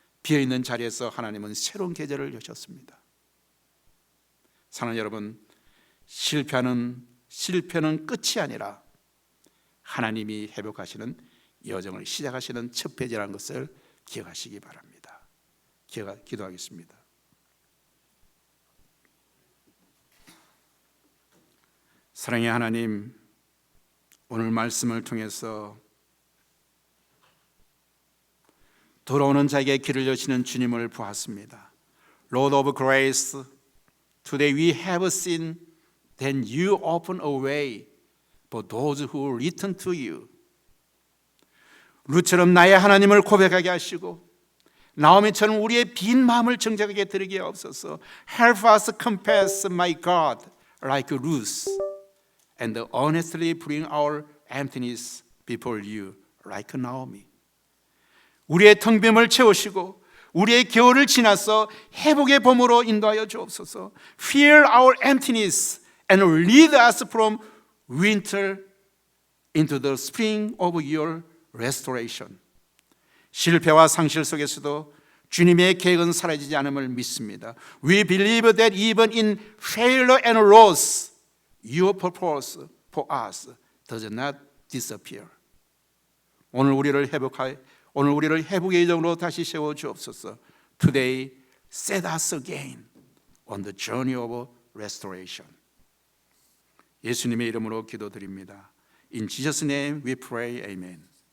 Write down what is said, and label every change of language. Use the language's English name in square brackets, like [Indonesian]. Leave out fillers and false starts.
[Korean] 비어있는 자리에서 하나님은 새로운 계절을 여셨습니다. 사랑하는 여러분, 실패는 끝이 아니라 하나님이 회복하시는 여정을 시작하시는 첫 페이지라는 것을 기억하시기 바랍니다. 기도하겠습니다. 사랑의 하나님, 오늘 말씀을 통해서 돌아오는 자에게 길을 여시는 주님을 보았습니다. [English] Lord of Grace, today we have seen that you open a way for those who return to you. [Korean] 룻처럼 나의 하나님을 고백하게 하시고 나오미처럼 우리의 빈 마음을 정직하게 드리게 하옵소서. [English] Help us confess my God like Ruth and honestly bring our emptiness before you like Naomi. [Korean] 우리의 텅 빈을 채우시고 우리의 겨울을 지나서 회복의 봄으로 인도하여 주옵소서. [English] Fill our emptiness and lead us from winter into the spring of your restoration. [Korean] 실패와 상실 속에서도 주님의 계획은 사라지지 않음을 믿습니다. [English] We believe that even in failure and loss, your purpose for us does not disappear. [Korean] 오늘 우리를 회복의 예정으로 다시 세워 주옵소서. [English] Today, set us again on the journey of restoration. [Korean] 예수님의 이름으로 기도드립니다. [English] In Jesus' name we pray, amen.